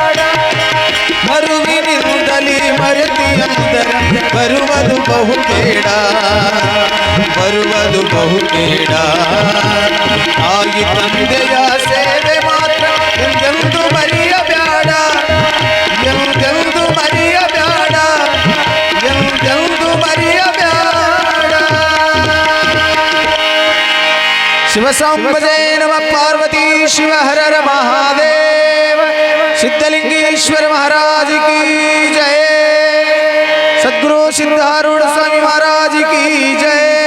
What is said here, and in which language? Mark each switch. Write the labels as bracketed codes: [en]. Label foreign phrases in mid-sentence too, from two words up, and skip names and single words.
[kn] ಮರುವಿನಿಂದಲೇ ಮರೆತಿಯಂದರೆ ಬರುವುದು ಬಹುಬೇಡ ಬರುವುದು ಬಹುಬೇಡ ತಾಯಿ ತಂದೆಯ ಸೇವೆ ಮಾತ್ರ ಎಂದೆಂದು ಮರೆಯಬೇಡ ಎಂದೆಂದು ಮರೆಯಬೇಡ ಎಂದೆಂದು ಮರೆಯಬೇಡ ಶಿವಸಾಂಬಜೇ ನಮಃ ಪಾರ್ವತಿ ಶಿವ ಹರ ಹರ ಮಹಾದೇವ [hi] सिद्धलिंगेश्वर महाराज की जय सद्गुरु सिद्धारूढ़ स्वामी महाराज की जय।